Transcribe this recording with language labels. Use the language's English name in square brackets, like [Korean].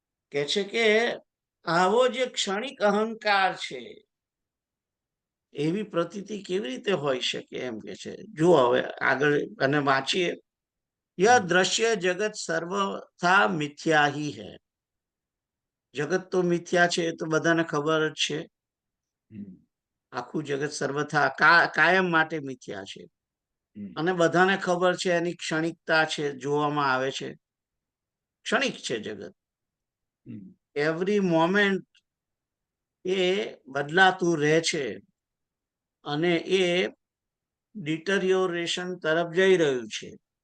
[Gujarati] કે છે કે આવો જે ક્ષણિક અહંકાર છે, એવી પ્રતીતિ કેવી રીતે હોઈ શકે એમ કે છે. જો હવે આગળ અને વાંચીએ. [Hindi] यह दृश्य जगत सर्वथा मिथ्या ही है. [Gujarati] જગત તો મિથ્યા છે, તો બધાને ખબર જ છે. આખું જગત સર્વથા કાયમ માટે મિથ્યા છે, અને બધાને ખબર છે એની ક્ષણિકતા છે, જોવામાં આવે છે. ક્ષણિક છે જગત, [English] every moment [Gujarati] એ બદલાતું રહે છે, અને એ ડિટરિયોરેશન તરફ જઈ રહ્યું છે.